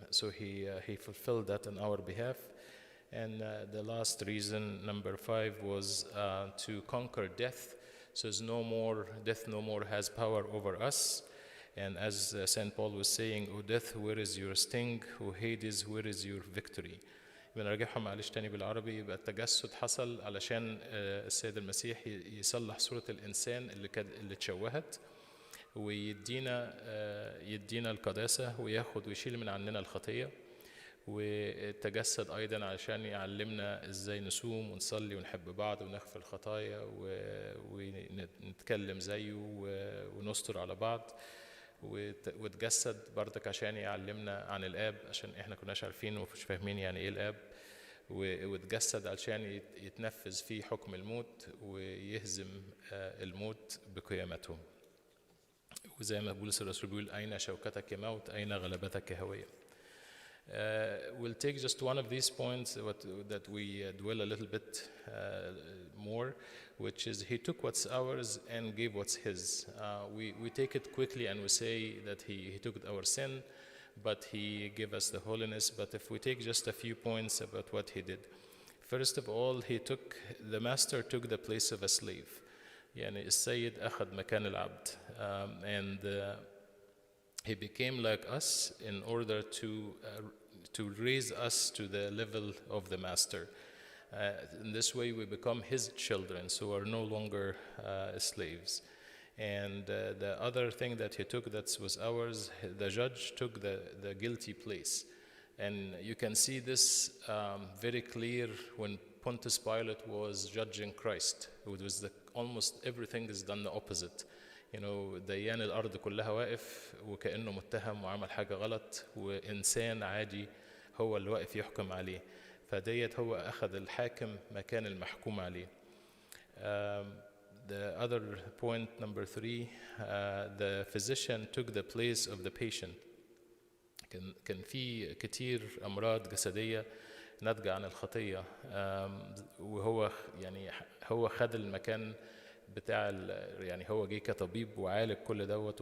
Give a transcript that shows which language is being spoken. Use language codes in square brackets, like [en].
[en] So he fulfilled that on our behalf. And the last reason, number 5, was to conquer death. So death no more has power over us. And as St. Paul was saying, "O death, where is your sting? O Hades, where is your victory?" [ar] بنرجعهم معلش تاني بالعربي. يبقى التجسد حصل علشان السيد المسيح يصلح صورة الإنسان اللي اتشوهت، ويدينا القداسة، وياخد ويشيل من عننا الخطية. والتجسد أيضا علشان يعلمنا إزاي نصوم ونصلي ونحب بعض ونغفر الخطايا ونتكلم زيه ونستر على بعض. وتجسد برضك عشان يعلمنا عن الآب، عشان احنا كناش عارفين ومش فاهمين يعني ايه الآب. وتجسد عشان يتنفذ فيه حكم الموت ويهزم الموت بقيامته. وزي ما بولس الرسول بيقول: أين شوكتك يا موت، أين غلبتك يا هوية. [en] We'll take just one of these points that we dwell a little bit more, which is He took what's ours and gave what's His. We take it quickly and we say that He took our sin, but He gave us the holiness. But if we take just a few points about what He did, first of all, the Master took the place of a slave. [ar] يعني السيد أخذ مكان العبد, and He became like us in order to raise us to the level of the Master. [en] In this way we become His children, so we're no longer slaves. And the other thing that He took that was ours, the judge took the guilty place. And you can see this very clear when Pontius Pilate was judging Christ. It was almost everything is done the opposite. [ar] ديان الأرض كلها واقف وكأنه متهم وعمل حاجة غلط، وإنسان عادي هو اللي واقف يحكم عليه. فديت هو أخذ الحاكم مكان المحكوم عليه. [en] The other point, number 3, the physician took the place of the patient. [ar] كان في كتير أمراض جسدية ناتجة عن الخطية، وهو هو خد المكان بتاع هو جه كطبيب وعالج كل دوت.